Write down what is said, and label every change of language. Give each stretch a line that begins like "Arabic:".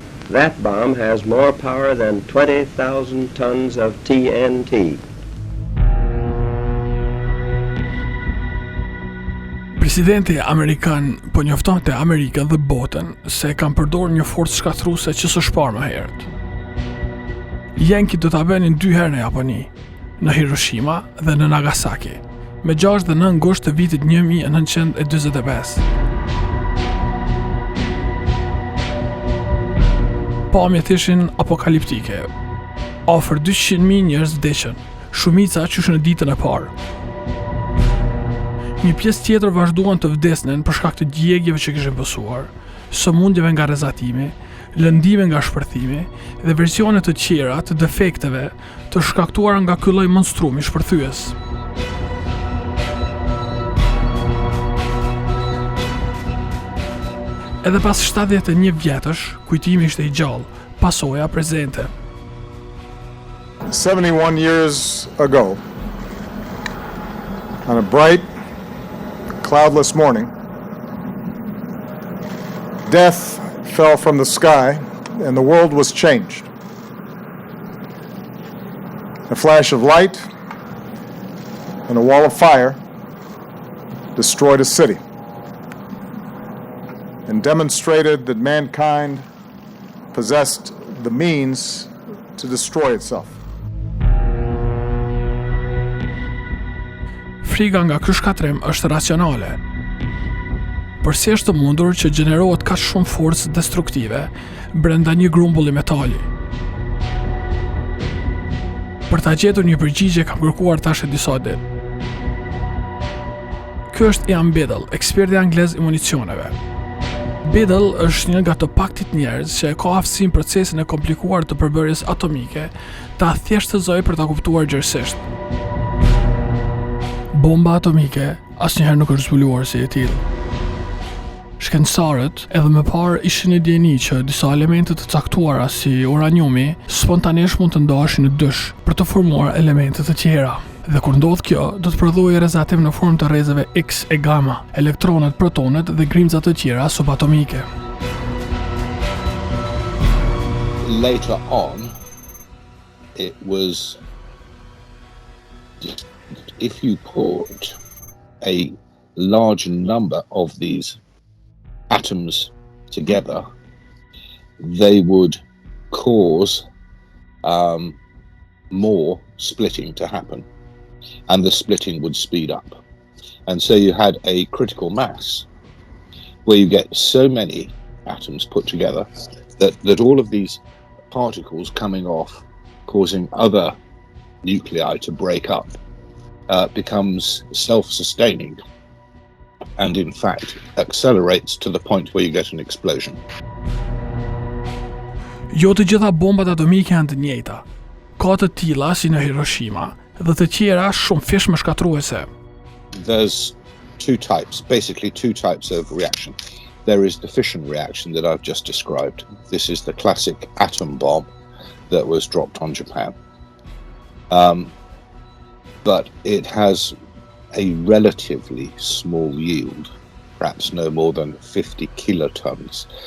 English: That bomb has more power than 20,000 tons of TNT.
Albanian: Presidenti Amerikan po njoftonte Amerikën dhe botën se kanë përdorur një forcë shkatruese që s'u shpar më herët. Yankee do ta bënin 2 herë në Japoni, në Hiroshima dhe në Nagasaki, me 6 dhe 9 gusht të vitit 1945. Pamjet ishin apokaliptike. Afër 200.000 njerëz vdesën, shumica qysh në ditën e parë. Një pjesë tjetër vazhduan të vdesnin për shkak të djegjeve që kishin pësuar, sëmundjeve nga rrezatimi, lëndime nga shpërthimi dhe versione të tjera të defekteve të shkaktuara nga ky lloj monstrumi shpërthyes. Edhe pas 71 vjetësh, kujtimi ishte I gjallë, pasoja prezente.
English: 71 years ago, on a bright, cloudless morning, death fell from the sky and the world was changed. A flash of light and a wall of fire destroyed a city and demonstrated that mankind possessed the means to destroy itself.
Albanian: Frika nga ky shkatrim është racionale. Por si është mundur që gjenerohet kaq shumë forcë destruktive brenda një grumbulli metali? Për ta gjetur një përgjigje kam kërkuar tash disa ditë. Ky është Ian Biddle, eksperti anglez I municioneve. Biddle është një nga të paktit njerëz që ka aftësinë procesin e komplikuar të përbërjes atomike ta thjeshtëzojë për ta kuptuar gjërësisht. Bomba atomike asnjëherë nuk është zbuluar si e tillë. Shkencëtarët edhe më parë ishin në dieni që disa elemente të caktuara si uraniumi spontanisht mund të ndaheshin në dysh për të formuar elemente të tjera. Dhe kur ndodh kjo, do të prodhojë rrezatim në formë të rrezeve X e gamma, elektronet, protonet dhe grimca të tjera subatomike.
English: Later on, it was if you put a large number of these atoms together, they would cause more splitting to happen, and the splitting would speed up. And so you had a critical mass where you get so many atoms put together that all of these particles coming off, causing other nuclei to break up, becomes self-sustaining and in fact accelerates to the point where you get an explosion.
Albanian: Jo të gjitha bombat atomike janë të njëjta. Ka të tilla si në Hiroshima dhe të tjera shumë fish më shkatruese.
English: There's basically two types of reaction. There is the fission reaction that I've just described. This is the classic atom bomb that was dropped on Japan. But it has a relatively small yield, perhaps no more than 50 kilotons.